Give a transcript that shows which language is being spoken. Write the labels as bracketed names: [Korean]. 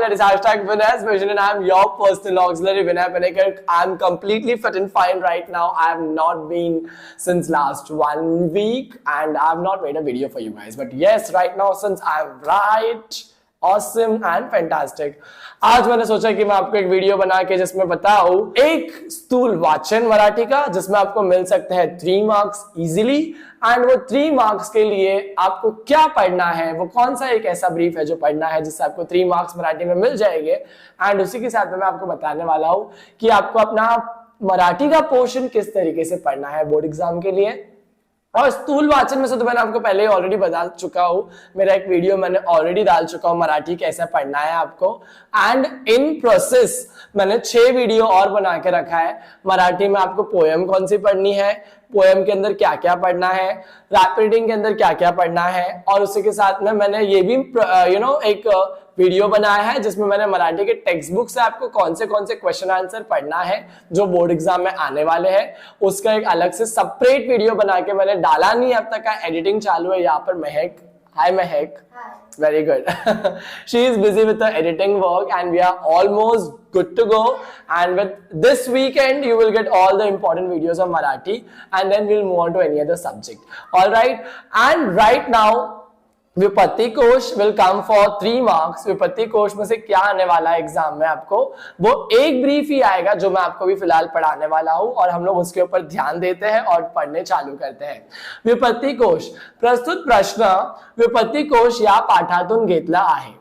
[English] That is #Vinay's Vision, and I'm your personal auxiliary Vinay Panikar. I'm completely fit and fine right now. I have not been since last 1 week, and I have not made a video for you guys. But yes, right now since I'm right, awesome and fantastic. [Hindi] आज मैंने सोचा कि मैं आपको एक video बना के जिसमें बताऊं एक स्थूल वाचन मराठी का, जिसमें आपको मिल सकते हैं 3 मार्क्स इजीली। एंड वो 3 मार्क्स के लिए आपको क्या पढ़ना है, वो कौन सा एक ऐसा ब्रीफ है जो पढ़ना है जिससे आपको 3 मार्क्स मराठी में मिल जाएंगे। एंड उसी के साथ में मैं आपको बताने वाला हूं कि आपको अपना मराठी का पोर्शन किस तरीके से पढ़ना है बोर्ड एग्जाम के लिए। और स्थूल वाचन में से तो मैंने आपको पहले ही ऑलरेडी बता चुका हूं, मेरा एक वीडियो मैंने ऑलरेडी डाल चुका हूं मराठी कैसे पढ़ना है आपको। एंड इन प्रोसेस मैंने 6 वीडियो और बना के रखा है। मराठी में आपको पोएम कौन सी पढ़नी है, पोएम के अंदर क्या क्या पढ़ना है, रैपिड रीडिंग के अंदर क्या क्या पढ़ना है, और उसी के साथ में मैंने ये भी एक वीडियो बनाया है जिसमें मैंने मराठी के टेक्स्ट बुक से आपको कौन से क्वेश्चन आंसर पढ़ना है जो बोर्ड एग्जाम में आने वाले हैं, उसका एक अलग से सेपरेट वीडियो बना के मैंने डाला नहीं अब तक का। एडिटिंग चालू है यहाँ पर महक। हाय महक। [English] Very good. She is busy with the editing work and we are almost good to go. And with this weekend, you will get all the important videos of Marathi and then we'll move on to any other subject. Alright. And right now, विपत्ति कोश will come for 3 marks. [Hindi] विपत्ति कोश में से क्या आने वाला है एग्जाम में आपको, वो एक ब्रीफ ही आएगा जो मैं आपको भी फिलहाल पढ़ाने वाला हूं, और हम लोग उसके ऊपर ध्यान देते हैं और पढ़ने चालू करते हैं। [Marathi] विपत्ति कोश प्रस्तुत प्रश्न विपत्ति कोश या पाठातून घेतला आहे।